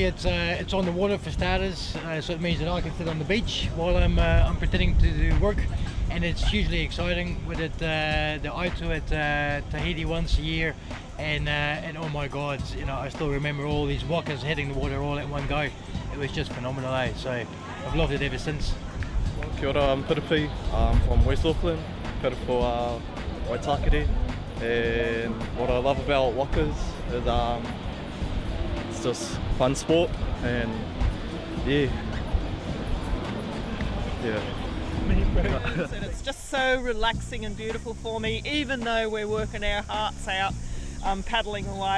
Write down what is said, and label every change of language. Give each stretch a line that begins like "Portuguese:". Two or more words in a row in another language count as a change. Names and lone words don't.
English: It's on the water for starters, so it means that I can sit on the beach while I'm pretending to do work, and it's hugely exciting. We did the Aitu at Tahiti once a year, and oh my God, I still remember all these wakas hitting the water all at one go. It was just phenomenal, eh? So I've loved it ever since.
Māori: Kia ora,
English: I'm Piripi. I'm from West Auckland, Piripo Waitakere. And what I love about wakas is it's just fun sport, and yeah. And it's just so relaxing and beautiful for me, even though we're working our hearts out paddling away.